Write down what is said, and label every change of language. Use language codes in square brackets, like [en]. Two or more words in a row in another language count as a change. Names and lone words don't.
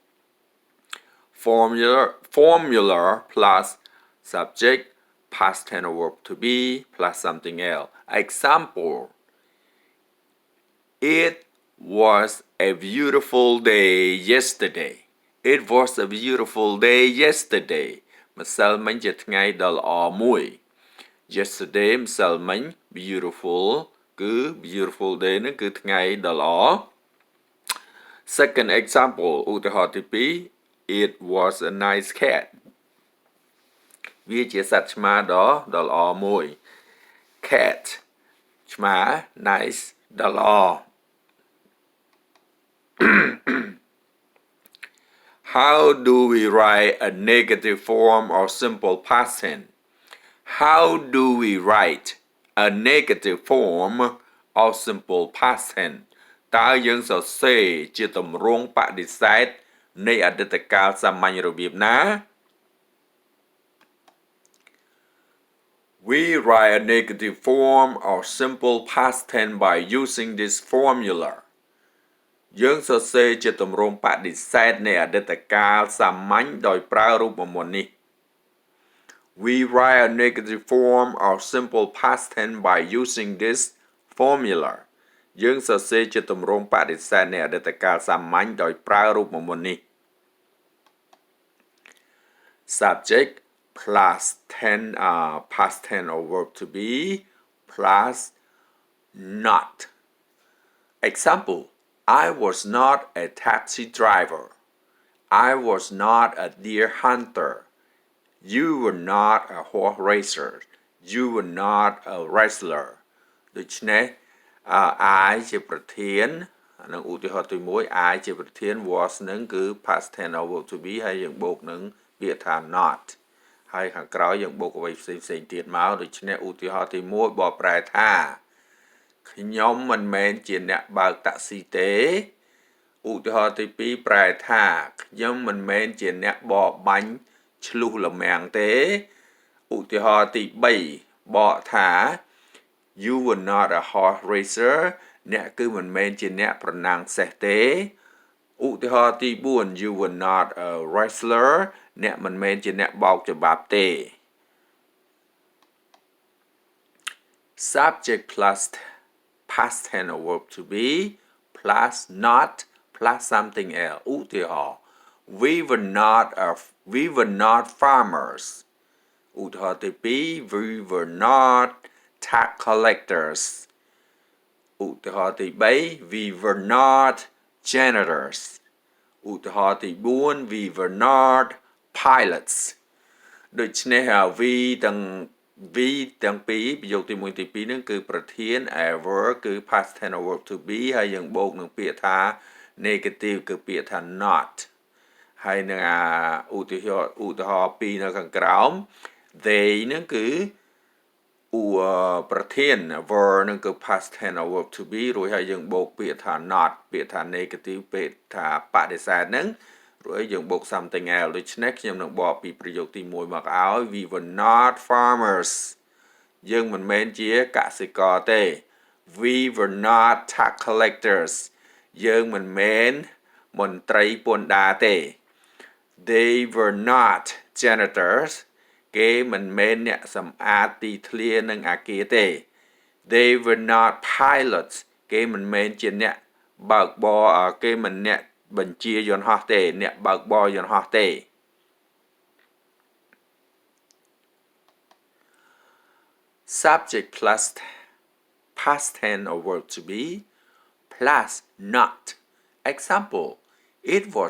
[en] formula plus subject past tense or verb to be plus something else example it was a beautiful day yesterday it was a beautiful day yesterday [km] ម្សិលមិញជាថ្ងៃដ៏ល្អមួយ [en] yesterday ម្សិលមិញ beautiful គឺ beautiful day [km] នឹងគឺថ្ងៃដ៏ល្អ [en] second example [km] ឧទាហរណ៍ទី2 [en] it was a nice cat [km] វាជាសត្វឆ្មាដ៏ល្អមួយ [en] cat ឆ្មា nice [km] ដ៏ល្អ [en] how do we write a negative form or simple past tense how do we write a negative form or simple past tense [km] តើយើងសរសេរជាទម្រង់បដិសេធនៃអតីតកាលសាមញ្ញរបៀបណា [en] We write a negative form or simple past tense by using this formula [km] យើងសរសេរជាទម្រង់បដិសេធនៃអតីតកាលសាមញ្ញដោយប្រើរូបមន្តនេះ [en] We write a negative form or simple past tense by using this formula [km] យើងសរសេរជាទម្រង់បដិសេធនៃអតីតកាលសាមញ្ញដោយប្រើរូបមន្តនេះ [en] subject plus past tense or verb to be plus not example I was not a taxi driver I was not a deer hunter you were not a horse racer you were not a wrestler [km] ដូច្នេះI ជាប្រធាននឹងឧទាហរណ៍ ទី1 I ជាប្រធាន was នឹងគឺ [en] past tense or verb to be [km] ហើយយើងបូកនឹងពាក្យថា not ហើយខាងក្រោយយើងបូកអ្វីផ្សេងៗទៀតមកដូ ច្នេះឧទាហរណ៍ទី1បកប្រែថាខ្ញុំមិនមែនជាអ្នកបើកតាក់ស៊ីទេឧទាហរណ៍ទី2ប្រែ ថាខ្ញុំមិនមែនជាអ្នកបរបាញ់ឆ្លុះលមាំងទេឧទា ហរណ៍ទី3បកថា [en] You were not a horse racer [km] អ្នកគឺមិនមែនជាអ្នកប្រណាំងសេះទេឧទាហរណ៍ទី4 [en] You were not a wrestler [km] អ្នកមិនមែនជាអ្នកបោកច្បាប់ទេ [en] Subject plus past tense or verb to be plus not plus something else ឧទាហរណ៍ we were not farmers [km] ឧទាហរណ៍ទី2 [en] we were not tax collectors [km] ឧទាហរណ៍ទី3 [en] we were not janitors [km] ឧទាហរណ៍ទី4 [en] we were not pilots [km] ដូច្នេះ we ទាំងពីរប្រយោគទី1ទី2ហ្នឹងគឺប្រធាន ever គឺ [en] past tense of verb to be [km] ហើយយើងបូកនឹងពាក្យថា negative គឺពាក្យថា not ហើយនឹងឧទាហរណ៍2នៅខាងក្រោម they ហ្នឹងគឺ ប្រធាន verb ហ្នឹងគឺ [en] past tense of verb to be [km] រួចហើយយើងបូកពាក្យថា not ពាក្យថា negative ពាក្យថាបដិសេធ ហ្នឹងរួចយើងបូក [en] something else [km] ដូច្នេះខ្ញុំនឹងបកពីប្រយោគទី1មកឲ្យ [en] we were not [km] farmers យើងមិនមែនជាកសិករទេ [en] we were not tax collectors [km] យើងមិនមែនមន្ត្រីពន្ធដារទេ [en] they were not janitors [km] គេមិនមែនអ្នកសម្អាតទីធ្លានិងអគារទេ [en] they were not pilots [km] គេមិនមែនជាអ្នកបើកបរគេមិនអ្នកបញ្ជាយន្តហោះទេអ្នកបើកបរយន្តហោះទេ [en] subject plus past tense of verb to be plus not example it was